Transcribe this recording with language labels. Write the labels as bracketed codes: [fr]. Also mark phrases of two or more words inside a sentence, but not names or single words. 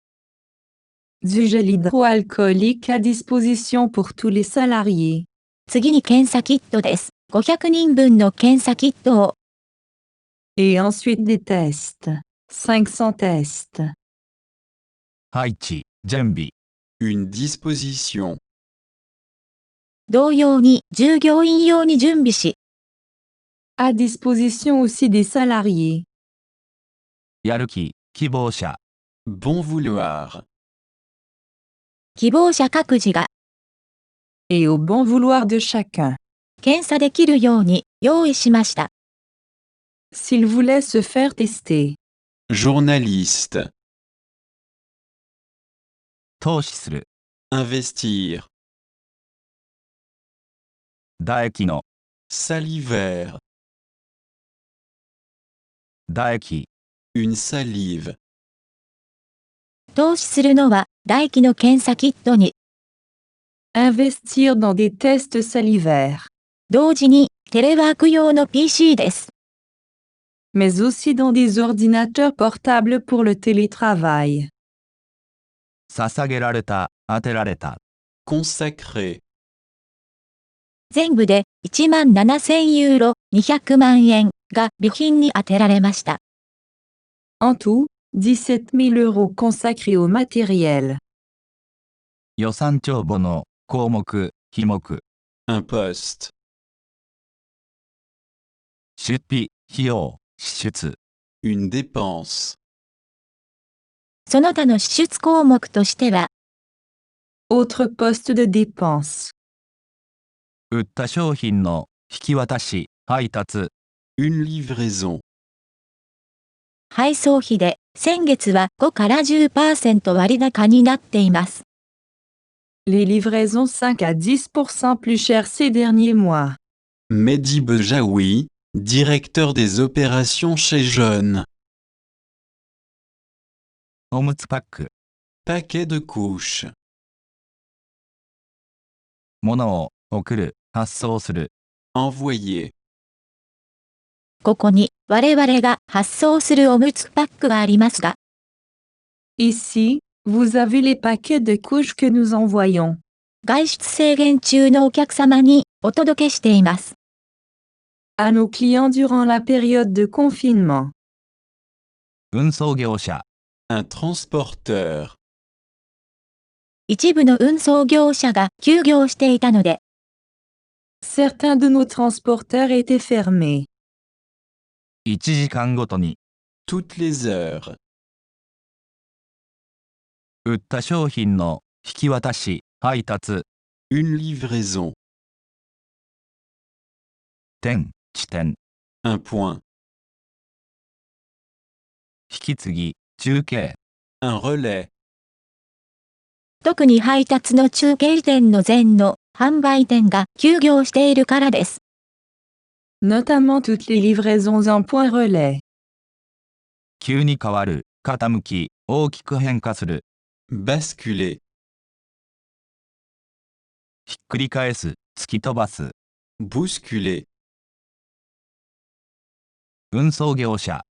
[fr] Du gel hydroalcoolique à disposition pour tous les salariés. [ja] 次に検査キットです。500人分の検査キットを、 [fr] Et ensuite des tests. 500 tests. [ja] 配置、準備。 [fr] Une disposition. [ja] 同様に従業員用に準備し、 [fr] À disposition aussi des salariés. [ja] やる気、希望者。 [fr] Bon vouloir. [ja] 希望者各自が [fr] Et au bon vouloir de chacun. [ja] 検査できるように用意しました。 [fr] S'il voulait se faire tester. Journaliste. [ja] 投資する。 [fr] Investir. [ja] 唾液の。 [fr] Salivaire. [ja] 唾液。 [fr] Une salive. [ja] 投資するのは唾液の検査キットに、 [fr] Investir dans des tests salivaires. [ja] 同時にテレワーク用の PC です。 [fr] Mais aussi dans des ordinateurs portables pour le télétravail. [ja] 捧げられた、当てられた。 [fr] Consacré. [ja] 全部で17,000ユーロ200万円が備品に充てられました。 [fr] En tout, 17 000 euros consacrés au matériel. [ja] 予算帳簿の項目、費目。 [fr] Un poste. [ja] 出費、費用、支出。 [fr] Une dépense. [ja] その他の支出項目としては、 [fr] Autre poste de dépense. [ja] 売った商品の引き渡し、配達。 [fr] Une livraison. [ja] 配送費で先月は5から 10% 割高になっています。 [fr] Les livraisons 5 à 10% plus chères ces derniers mois. Mehdi Bejaoui, directeur des opérations chez Jeune. [ja] おむつパック。 [fr] Paquet de couches. [ja] 物を送る、発送する。 [fr] Envoyer. [ja] ここに我々が発送するおむつパックがありますが、 [fr] Ici, vous avez les paquets de couches que nous envoyons. [ja] 外出制限中のお客様にお届けしています。 [fr] À nos clients durant la période de confinement. [ja] 運送業者。 [fr] Un transporteur. [ja] 一部の運送業者が休業していたので、 [fr] Certains de nos transporteurs étaient fermés. [ja] 1 時間ごとに。 [fr] Toutes les heures. [ja] 売った商品の引き渡し、配達。 [fr] Une livraison. [ja] 点、地点。 [fr] Un point. [ja] 引き継ぎ、中継。 [fr] Un relais. [ja] 特に配達の中継店の前の販売店が休業しているからです。 [fr] Notamment toutes les livraisons en point relais. [ja] 急に変わる、傾き、大きく変化する。 [fr] Basculer. [ja] ひっくり返す、突き飛ばす。 [fr] Bousculer. [ja] 運送業者。